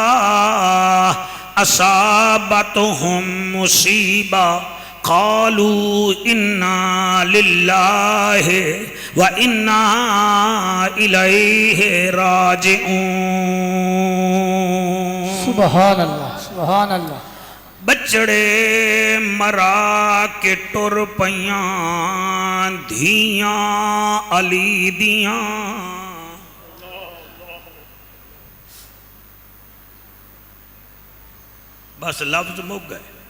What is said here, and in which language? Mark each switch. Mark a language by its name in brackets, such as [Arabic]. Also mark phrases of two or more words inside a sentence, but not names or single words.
[Arabic] أَصَابَتْهُمْ مُصِيبَةٌ قالوا انا للہ وانا الیہ راجعون. سبحان اللہ سبحان اللہ. [Punjabi] بچڑے مرا کے ٹر پیاں دھیاں علی دیاں. بس لفظ مک گئے.